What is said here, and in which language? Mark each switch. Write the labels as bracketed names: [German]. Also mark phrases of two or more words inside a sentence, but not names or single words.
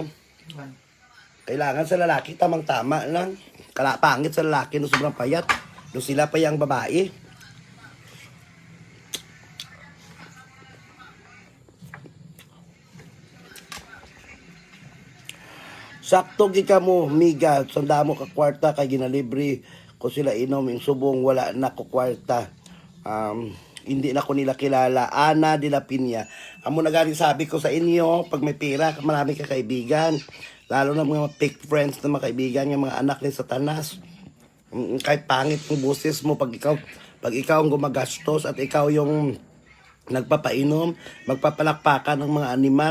[Filipino] Kailangan sa lalaki, tamang-tama lang. Pangit sa lalaki na sobrang payat. Doon sila pa yung babae. [Hiligaynon] Sakto gika mo, miga, sanda mo ka kwarta, kay ginalibre ko sila inom, yung subong wala na ko kwarta. [Filipino] Hindi na ko nila kilala. Ana de la Piña. [Hiligaynon] Amo na galing [Filipino] sabi ko sa inyo, pag may pera, marami ka kaibigan. Lalo na mga [English] fake friends [Filipino] na mga kaibigan, yung mga anak ni Satanas. Kahit pangit yung boses mo, pag ikaw ang gumagastos at ikaw yung nagpapainom, magpapalakpakan ng mga animal.